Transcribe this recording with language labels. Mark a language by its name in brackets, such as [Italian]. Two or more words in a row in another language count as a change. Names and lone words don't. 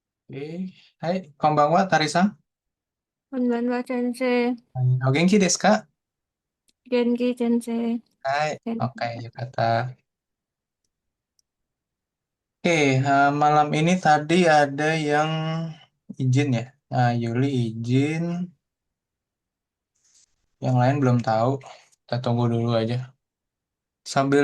[Japanese] えはい、こんばんは、タリさん。こんばんは、先生。はい、お元気ですか？元気、先生。はい、 Sen- [Indonesian] oke, yuk kata. Oke, malam ini tadi ada yang izin ya. Nah, Yuli izin, yang lain belum tahu. Kita tunggu dulu aja. Sambil